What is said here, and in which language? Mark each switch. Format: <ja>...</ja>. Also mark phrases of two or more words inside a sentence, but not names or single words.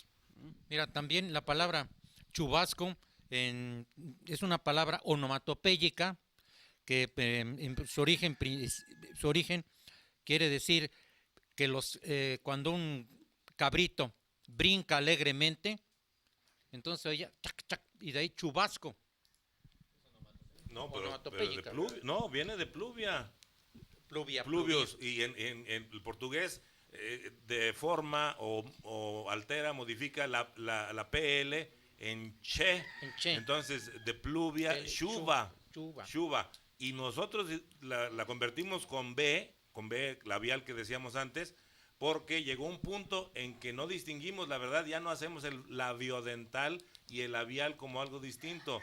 <es>Mira, también la palabra chubasco es una palabra onomatopéyica que en su origen quiere decir que cuando un cabrito brinca alegremente, entonces oye, chac, chac, y de ahí chubasco. No, pero de Onomatopéyica. no, viene de pluvia. Pluvia, Pluvios, y en el portugués deforma o altera, modifica la PL en che. Entonces, de pluvia, chuva. Chuva. Y nosotros la convertimos con B labial que decíamos antes, porque llegó un punto en que no distinguimos, la verdad, ya no hacemos el labiodental y el labial como algo distinto.</es>